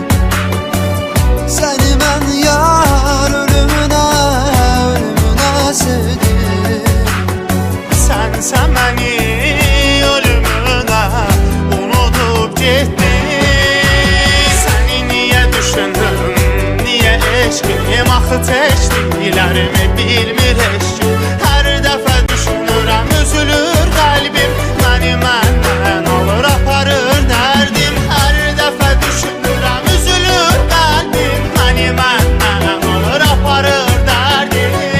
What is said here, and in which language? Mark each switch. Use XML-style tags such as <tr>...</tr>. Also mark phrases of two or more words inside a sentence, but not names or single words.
<tr>Seni ben yar ölümüne sevdim. Sense beni ölümüne unutup gittin. Seni niye düşündüm, niye eşkim</tr> <az>axı teşdiklərimi bilmir eşkim. Her dəfə düşünürəm, üzülür qəlbim. Məni məndən alır aparır dərdim. Her dəfə düşünürəm, üzülür qəlbim. Məni məndən alır aparır dərdim.</az>